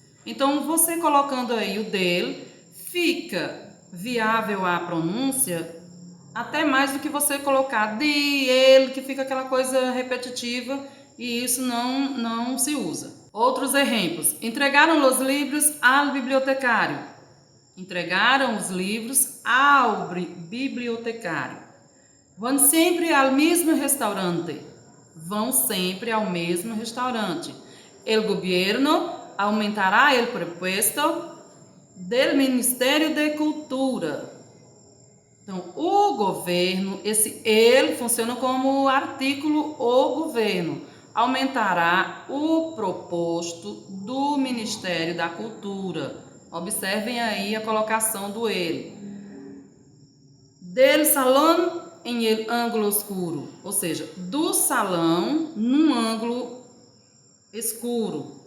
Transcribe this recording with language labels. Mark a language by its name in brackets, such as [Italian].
[Portuguese] Então, você colocando aí o del, fica viável a pronúncia até mais do que você colocar de, ele, que fica aquela coisa repetitiva e isso não se usa. Outros exemplos. Entregaram os livros ao bibliotecário. Entregaram os livros ao bibliotecário. Vão sempre ao mesmo restaurante. Vão sempre ao mesmo restaurante. [Spanish] El gobierno aumentará el presupuesto del Ministério de Cultura. [Portuguese] Então, o governo, esse ele funciona como artículo o governo. Aumentará o proposto do Ministério da Cultura. Observem aí a colocação do ele. Del salão em el ângulo escuro, ou seja, do salão num ângulo escuro.